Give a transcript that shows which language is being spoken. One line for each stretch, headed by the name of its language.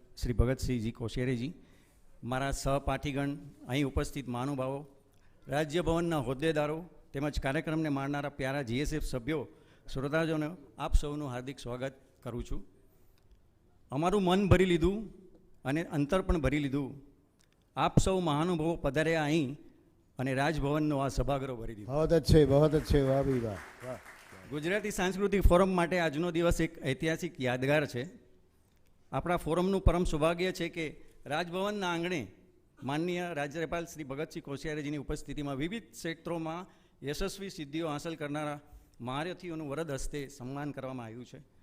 Gujarati: શ્રી ભગતસિંહજી કોશિયારીજી, મારા સહપાઠીગણ, અહીં ઉપસ્થિત મહાનુભાવો, રાજ્યભવનના હોદ્દેદારો તેમજ કાર્યક્રમને માણનારા પ્યારા જીએસએફ સભ્યો, શ્રોતાજનો, આપ સૌનું હાર્દિક સ્વાગત કરું છું. અમારું મન ભરી લીધું અને અંતર પણ ભરી લીધું. આપ સૌ મહાનુભાવો પધાર્યા અહીં અને રાજભવનનો આ સભાગૃહ ભરી દીધું.
Hindi: बहुत अच्छे, वाह भी वाह वाह.
Gujarati: ગુજરાતી સાંસ્કૃતિક ફોરમ માટે આજનો દિવસ એક ઐતિહાસિક યાદગાર છે. આપણા ફોરમનું પરમ સૌભાગ્ય છે કે રાજભવનના આંગણે માનનીય રાજ્યપાલ શ્રી ભગતસિંહ કોશિયારીજીની ઉપસ્થિતિમાં વિવિધ ક્ષેત્રોમાં યશસ્વી સિદ્ધિઓ હાંસલ કરનારા મહારથીઓનું વરદ હસ્તે સન્માન કરવામાં આવ્યું છે.